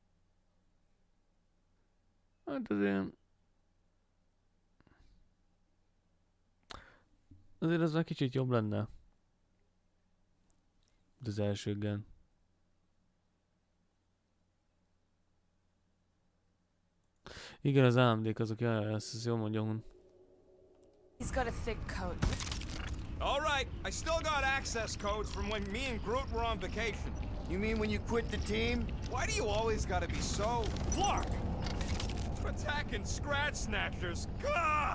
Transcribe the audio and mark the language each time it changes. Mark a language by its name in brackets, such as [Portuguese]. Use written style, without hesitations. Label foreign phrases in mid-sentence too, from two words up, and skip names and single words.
[Hungarian] Hát azért az már kicsit jobb lenne. De az első gen. Igen, az AMD-k azok, ezt jól mondja Hun. [English] He's got a thick coat. All right, I still got access codes from when me and Groot were on vacation. You mean when you quit the team? Why do you always gotta be so... Clark! Attacking scratch snatchers! Gah!